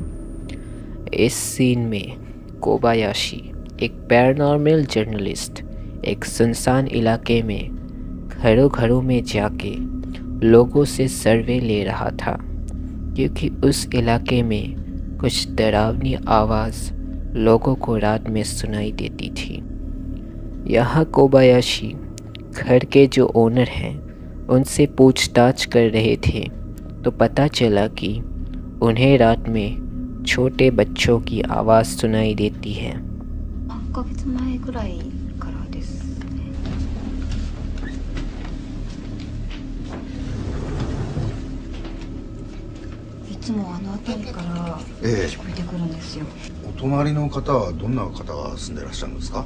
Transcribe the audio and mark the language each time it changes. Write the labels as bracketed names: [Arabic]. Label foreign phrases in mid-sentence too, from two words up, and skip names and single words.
[Hindi] इस सीन में कोबायाशी, एक पैरानॉर्मल जर्नलिस्ट, एक सुनसान इलाके में घरों घरों में जाके लोगों से सर्वे ले रहा था, क्योंकि उस इलाके में कुछ डरावनी आवाज़ लोगों को रात में सुनाई देती थी। यहाँ कोबायाशी घर के जो ओनर हैं उनसे पूछताछ कर रहे थे, तो पता चला कि उन्हें रात में छोटे बच्चों की आवाज़ सुनाई देती है। [Japanese] 3 ヶ月前ぐらいからですね。いつもあの辺りから聞こえてくるんですよ。お隣の方はどんな方が住んでらっしゃるんですか